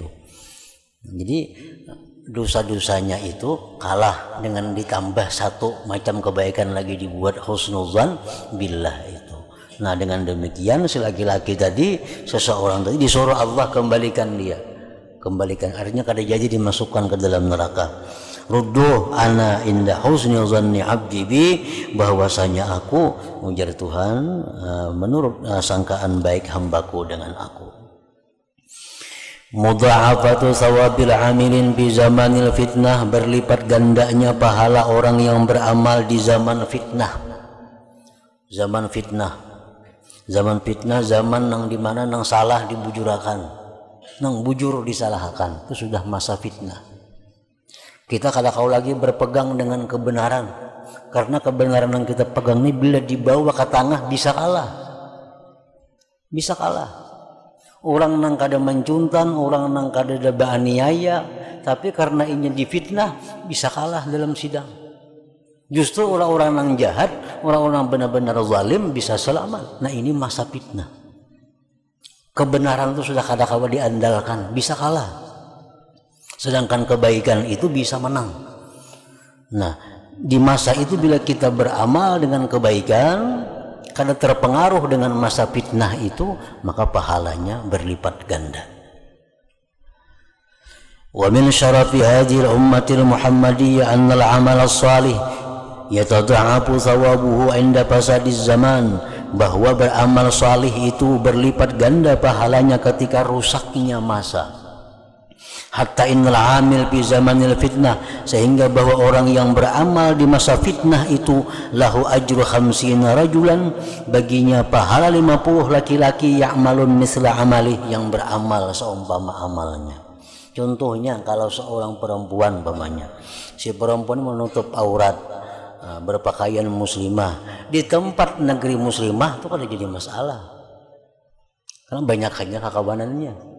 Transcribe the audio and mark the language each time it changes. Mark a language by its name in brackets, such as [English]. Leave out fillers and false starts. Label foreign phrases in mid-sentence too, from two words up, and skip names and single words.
[Indonesian] Jadi dosa-dosanya itu kalah dengan ditambah satu macam kebaikan lagi dibuat husnuzan billah itu. Nah, dengan demikian si laki-laki tadi, seseorang tadi disuruh Allah kembalikan dia, kembalikan, artinya kada jadi dimasukkan ke dalam neraka. [Arabic] ردوه أنا عند حسن ظن عبدي بي, [Indonesian] bahwasanya aku, ujar Tuhan, menurut sangkaan baik hambaku dengan aku. [Arabic] مضاعفة ثواب العاملين بزمان الفتنة, [Indonesian] berlipat gandanya pahala orang yang beramal di zaman fitnah. Zaman fitnah, zaman fitnah, zaman nang dimana nang salah dibujurakan, nang bujur disalahkan, itu sudah masa fitnah. Kita kada kau lagi berpegang dengan kebenaran, karena kebenaran yang kita pegang ini bila dibawa ke tengah bisa kalah, bisa kalah. [Banjar] Orang nang kada mencuntan, orang nang kada ada aniaya, [Indonesian] tapi karena ini difitnah bisa kalah dalam sidang. Justru orang-orang yang jahat, orang-orang benar-benar zalim bisa selamat. Nah, ini masa fitnah. Kebenaran itu sudah kada-kada diandalkan, bisa kalah. Sedangkan kebaikan itu bisa menang. Nah, di masa itu bila kita beramal dengan kebaikan, kada terpengaruh dengan masa fitnah itu, maka pahalanya berlipat ganda. [Arabic] ومن شرف هذه الأمة المحمدية أن العمل الصالح يتضاعف ثوابه عند فساد الزمان, [Indonesian] bahwa beramal salih itu berlipat ganda pahalanya ketika rusaknya masa. [Arabic] حتى إن العامل في زمان الفتنة, [Indonesian] sehingga bahwa orang yang beramal di masa fitnah itu [Arabic] له أجر خمسين رجلا, [Indonesian] baginya pahala 50 laki-laki [Arabic] يعملون مثل عملي, [Indonesian] yang beramal seumpama amalnya. Contohnya kalau seorang perempuan, umpamanya si perempuan menutup aurat, berpakaian muslimah di tempat negeri muslimah, itu kan jadi masalah karena banyak hanya kakabanannya.